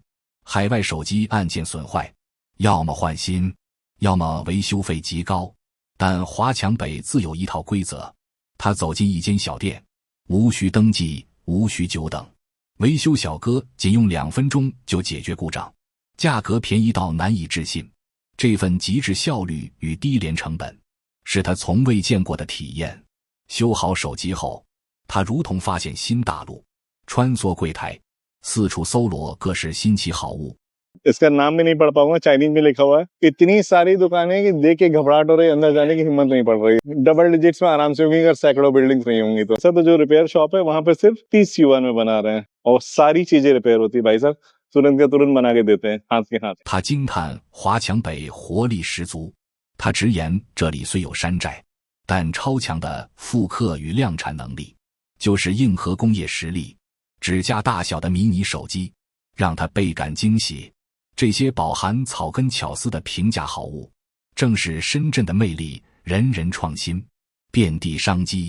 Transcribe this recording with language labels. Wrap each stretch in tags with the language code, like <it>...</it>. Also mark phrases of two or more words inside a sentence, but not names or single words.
<zh>海外手机按键损坏，要么换新，要么维修费极高。但华强北自有一套规则， 他走进一间小店，无需登记，无需久等，维修小哥仅用2分钟就解决故障，价格便宜到难以置信。这份极致效率与低廉成本，是他从未见过的体验。修好手机后，他如同发现新大陆，穿梭柜台，四处搜罗各式新奇好物。</zh> <hi>इसका नाम भी नहीं पढ़ पाऊंगा, चाइनीज में लिखा हुआ है। इतनी सारी दुकानें कि देख के घबराहट हो रही है, अंदर जाने की हिम्मत नहीं पड़ रही।</hi> <en>double digits</en> <hi>में आराम से होंगी अगर सैकड़ों बिल्डिंग्स नहीं होंगी तो। सर तो जो</hi> <en>repair shop</en> <hi>है वहां पे सिर्फ 30 युआन में बना रहे हैं और सारी चीजें रिपेयर होती है भाई साहब, तुरंत के तुरंत बना के देते हैं हाथ के हाथ।</hi> <zh>他惊叹华强北活力十足，他直言这里虽有山寨，但超强的复刻与量产能力，就是硬核工业实力。指甲大小的迷你手机，让他倍感惊喜。这些饱含草根巧思的平价好物，正是深圳的魅力，人人创新，遍地商机。</zh>